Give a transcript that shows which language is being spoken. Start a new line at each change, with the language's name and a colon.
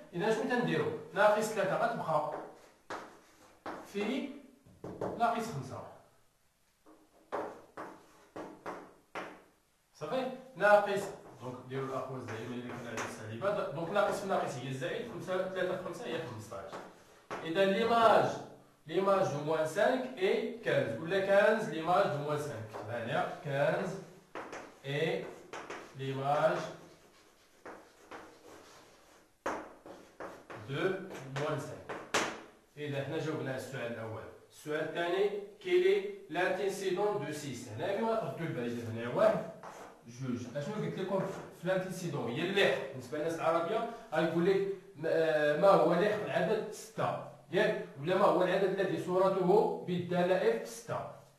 Arabic: اذا شنو تنديرو؟ ناقص 3 غتبقى في ناقص 5. صافي. ناقص، دونك ديروا الاقواس دائما اللي كان على السالبه. دونك ناقص في ناقص هي الزائد، 5 3 في 5 هي 15.
French: اذا l'image de moins 5 est 15، ولا 15 l'image de moins 5. هنا 15 est l'image de moins 5.
Arabic: اذا حنا جاوبنا السؤال الاول. السؤال الثاني
French: quel est l'antécédent de 6؟
Arabic: هنا كما تردوا البال، اذا هنا واحد جوج. اشنو قلت لكم في الانتيسيدون؟ هي اللحق. بالنسبه للناس العربيه غيقول لك ما هو لحق العدد 6 ياك، ولا ما هو العدد الذي صورته بالداله اف 6.